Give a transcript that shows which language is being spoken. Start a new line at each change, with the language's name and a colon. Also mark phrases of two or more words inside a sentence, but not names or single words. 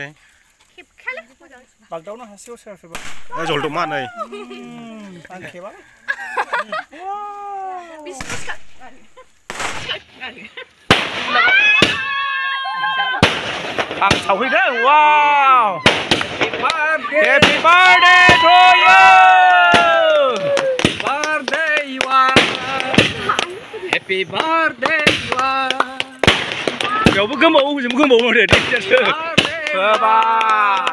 Bodo: बागदावनो हासिगौ सोरबा सोरबा जलदब मा नै आं खेबा आं सावहैदों वाव
English: Happy birthday to you birthday you are happy birthday you are
Bodo: बेयावबो गोमावो हजोंबो गोमावो दे टिचारसो बाय